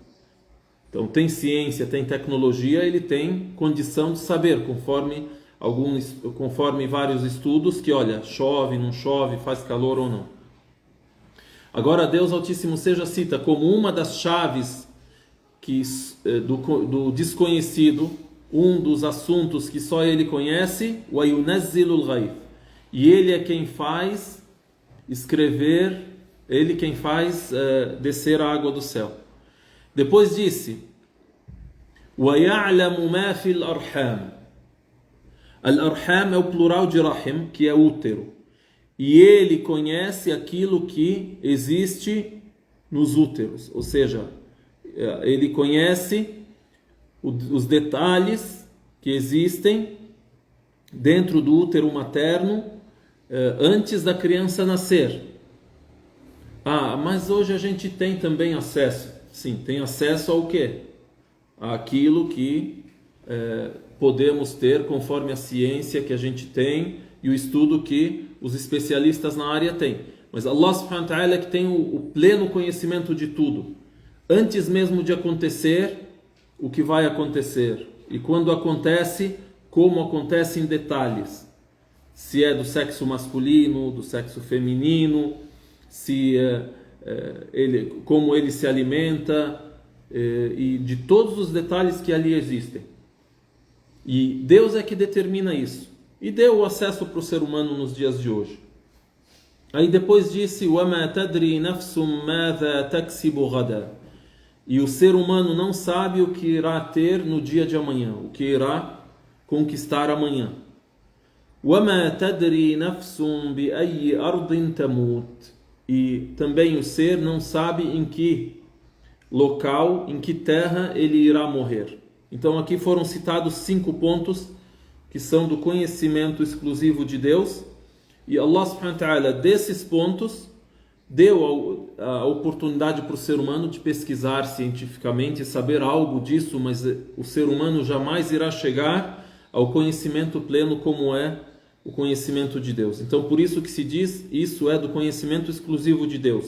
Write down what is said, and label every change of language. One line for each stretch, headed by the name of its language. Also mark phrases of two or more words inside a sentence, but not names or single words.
Portuguese: Então, tem ciência, tem tecnologia, ele tem condição de saber, conforme vários estudos, que olha, chove, não chove, faz calor ou não. Agora, Deus Altíssimo seja cita como uma das chaves do desconhecido, um dos assuntos que só ele conhece,
Arabic: وَيُنَزِّلُ الْغَيْثِ.
Portuguese: E ele é quem faz escrever, ele quem faz descer a água do céu. Depois disse:
Arabic: وَيَعْلَمُ مَا فِي الْأَرْحَامِ.
Portuguese: Al-Arham é o plural de Rahim, que é útero. E ele conhece aquilo que existe nos úteros, ou seja, ele conhece os detalhes que existem dentro do útero materno antes da criança nascer. Mas hoje a gente tem também acesso. Sim, tem acesso ao quê? Àquilo que podemos ter conforme a ciência que a gente tem e o estudo que os especialistas na área têm. Mas
Arabic: الله سبحانه وتعالى
Portuguese: é que tem o pleno conhecimento de tudo. Antes mesmo de acontecer, o que vai acontecer. E quando acontece, como acontece em detalhes. Se é do sexo masculino, do sexo feminino, como ele se alimenta, e de todos os detalhes que ali existem. E Deus é que determina isso. E deu o acesso para o ser humano nos dias de hoje. Aí depois disse:
Arabic: وَمَا تَدْرِي نَفْسٌ مَاذَا تَكْسِبُ غَدًا.
Portuguese: E o ser humano não sabe o que irá ter no dia de amanhã, o que irá conquistar amanhã.
Arabic: وَمَا تَدْرِي نَفْسٌ بِأَيِّ أَرْضٍ تَمُوتُ.
Portuguese: E também o ser não sabe em que local, em que terra ele irá morrer. Então aqui foram citados 5 pontos que são do conhecimento exclusivo de Deus. E
Arabic: الله سبحانه وتعالى,
Portuguese: desses pontos, deu a oportunidade para o ser humano de pesquisar cientificamente e saber algo disso, mas o ser humano jamais irá chegar ao conhecimento pleno como é o conhecimento de Deus. Então por isso que se diz, isso é do conhecimento exclusivo de Deus.